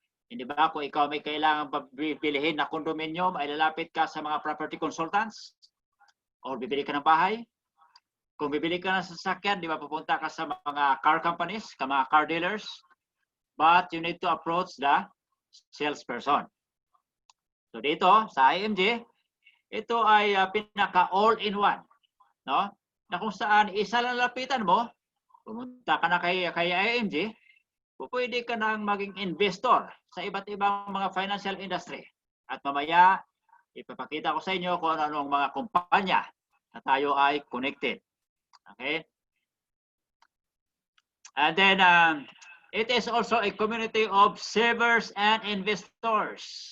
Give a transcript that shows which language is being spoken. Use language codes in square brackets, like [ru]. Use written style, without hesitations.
[tl] Hindi ba kung ikaw may kailangan bibilihin na condominium, ay lalapit ka sa mga property consultants? O bibili ka ng bahay? Kung bibili ka ng sasakyan, di ba pupunta ka sa mga car companies, sa mga car dealers? [en] But you need to approach the salesperson. [tl] So dito, sa IMG, ito ay pinaka all-in-one. No? Na kung saan isa lang lapitan mo, pumunta ka na kay IMG, pwede ka nang maging investor sa iba't ibang mga financial industry. At mamaya, ipapakita ko sa inyo kung ano-anong mga kumpanya na tayo ay connected. Okay? [en] And then, it is also a community of savers and investors.